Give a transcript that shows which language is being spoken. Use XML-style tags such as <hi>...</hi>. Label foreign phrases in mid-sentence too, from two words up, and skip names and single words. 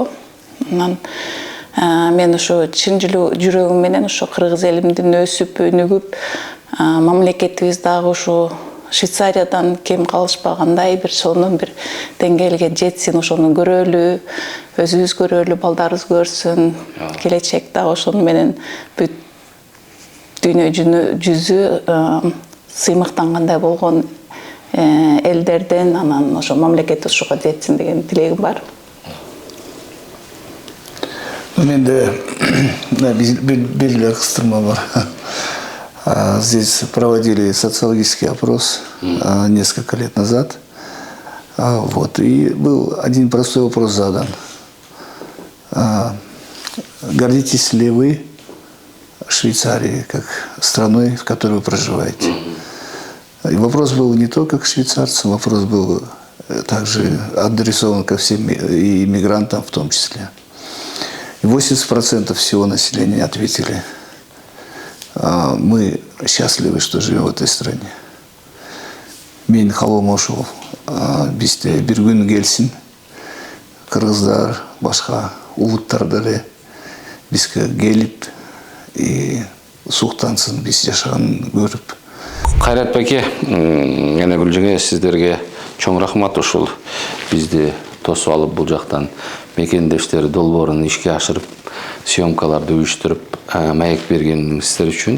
<ky>Анан мен ошо чын жүрөгүм менен ошо кыргыз элимдин өсүп, өнүгүп, мамлекетибиз дагы ошо Швейцариядан кем калышпагандай бир сонун бир деңгээлге жетсин, ошону көрөлү, өзүбүз көрөлү, балдарыбыз көрсүн, келечекте ошону менен бүт дүйнө жүзү сыймыктангандай болгон элдерден, анан ошо мамлекет ошого жетсин деген тилегим бар. Менде белгілі кыстырма бар.</ky> <ru>Здесь проводили социологический опрос несколько лет назад. Вот. И был один простой вопрос задан. Гордитесь ли вы Швейцарией как страной, в которой вы проживаете? И вопрос был не только к швейцарцам, вопрос был также адресован ко всем и иммигрантам в том числе. 80% всего населения ответили: мы счастливы, что живем в этой стране.</ru> <ky>Мен халом ошол бизде бир күн келсин, кыргыздар, башка улуттар деле бизге келип и суктансын, биз жашаганын көрүп. Кайрат байке, эне Гүлжеңе, сиздерге чоң рахмат ушул бизди тосуп алып бул жактан мекендештер долбоорун ишке ашырып, съемкаларды уюштуруп, маек бергениңиздер үчүн.</ky>